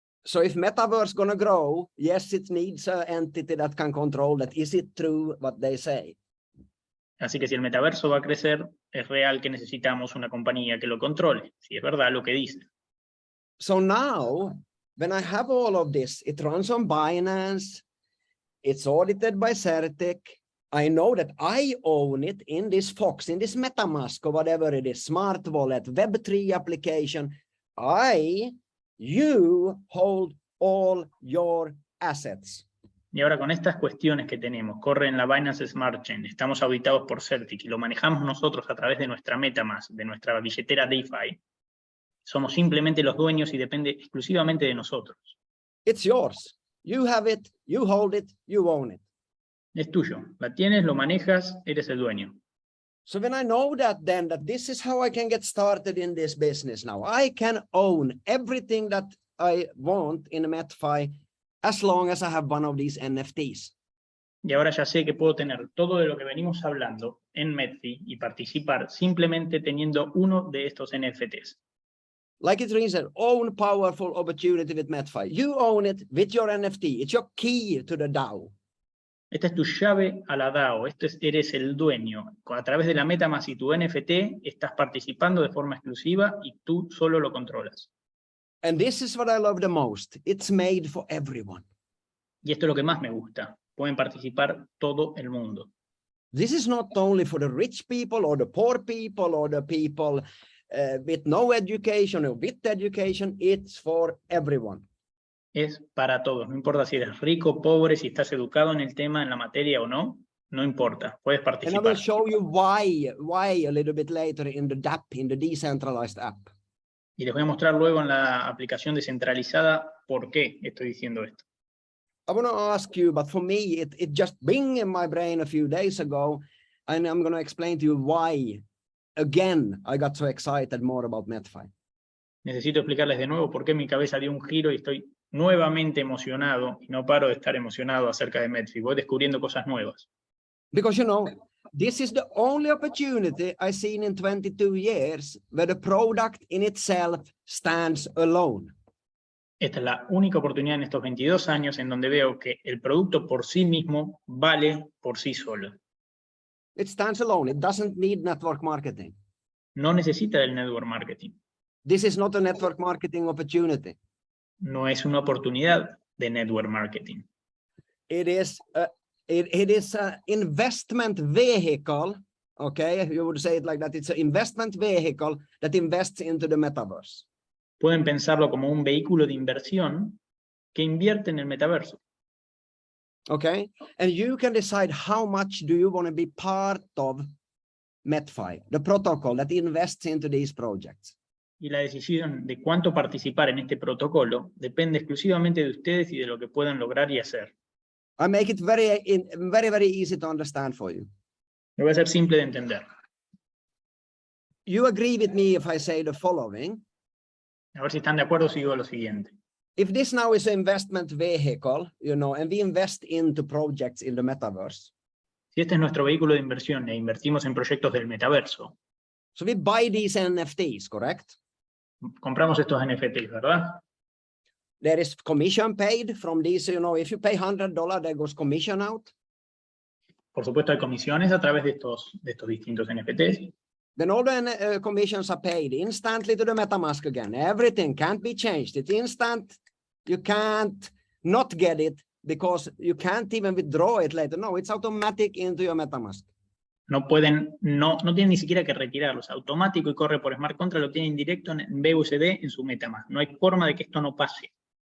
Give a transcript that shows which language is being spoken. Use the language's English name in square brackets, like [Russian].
[English] So if Metaverse gonna grow, yes, it needs an entity that can control that. Is it true what they say? [Spanish] Así que si el metaverso va a crecer, es real que necesitamos una compañía que lo controle, si es verdad lo que dice. [English] So now, when I have all of this, it runs on Binance, it's audited by Certic, I know that I own it in this Fox, in this MetaMask, or whatever it is, smart wallet, Web3 application. You hold all your assets. [Spanish] Y ahora con estas cuestiones que tenemos, corre en la Binance Smart Chain, estamos auditados por Certic y lo manejamos nosotros a través de nuestra MetaMask, de nuestra billetera DeFi. Somos simplemente los dueños y depende exclusivamente de nosotros. [English] It's yours. You have it, you hold it, you own it. [Spanish] Es tuyo. La tienes, lo manejas, eres el dueño. [English] So when I know that, then that this is how I can get started in this business now. I can own everything that I want in Metfi as long as I have one of these NFTs. [Spanish] Y ahora ya sé que puedo tener todo de lo que venimos hablando en Metfi y participar simplemente teniendo uno de estos NFTs. [English] Like it reads, own powerful opportunity with Metfi. You own it with your NFT. It's your key to the DAO. [Spanish] Esta es tu llave a la DAO. Eres el dueño. A través de la MetaMask y tu NFT estás participando de forma exclusiva y tú solo lo controlas. [English] And this is what I love the most. It's made for everyone. [Spanish] Y esto es lo que más me gusta. Pueden participar todo el mundo. [English] This is not only for the rich people or the poor people or the people with no education or with education. It's for everyone. [Spanish] Es para todos. No importa si eres rico, pobre, si estás educado en el tema, en la materia o no. No importa. Puedes participar. [English] And I will show you why a little bit later in the DApp, in the decentralized app. [Spanish] Y les voy a mostrar luego en la aplicación descentralizada por qué estoy diciendo esto. [English] I want to ask you, but for me, it just bing in my brain a few days ago, and I'm going to explain to you why, again, I got so excited more about Metfi. [Spanish] Necesito explicarles de nuevo por qué mi cabeza dio un giro y estoy nuevamente emocionado, y no paro de estar emocionado acerca de Metfi. Voy descubriendo cosas nuevas. [English] Because, you know, this is the only opportunity I've seen in 22 years where the product in itself stands alone. [Spanish] Esta es la única oportunidad en estos 22 años en donde veo que el producto por sí mismo vale por sí solo. [English] It stands alone. It doesn't need network marketing. [Spanish] No necesita del network marketing. [English] This is not a network marketing opportunity. [Spanish] No es una oportunidad de network marketing. [English] It is an investment vehicle. Okay, you would say it like that. It's an investment vehicle that invests into the metaverse. [Spanish] Pueden pensarlo como un vehículo de inversión que invierte en el metaverso. [English] Okay, and you can decide how much do you want to be part of Metfi, the protocol that invests into these projects. [Spanish] Y la decisión de cuánto participar en este protocolo depende exclusivamente de ustedes y de lo que puedan lograr y hacer. [English] I make it very easy to understand for you. [Spanish] Lo voy a hacer simple de entender. [English] You agree with me if I say the following. [Spanish] A ver si están de acuerdo si digo lo siguiente. [English] If this now is an investment vehicle, you know, and we invest into projects in the metaverse. [Spanish] Si este es nuestro vehículo de inversión e invertimos en proyectos del metaverso, [English] So we buy these NFTs, correct? [Spanish] compramos estos NFTs, ¿verdad? [English] There is commission paid from these, you know, if you pay $100, there goes commission out. [Spanish] Por supuesto hay comisiones a través de estos distintos NFTs. [English] Then all the commissions are paid instantly to the MetaMask again. Everything can't be changed. It's instant. You can't not get it because you can't even withdraw it later. No, it's automatic into your MetaMask. [Spanish] No tienen ni siquiera que retirarlos. Automático y corre por Smart Contract, lo tienen directo en BUSD en su MetaMask. No hay forma de que esto no pase.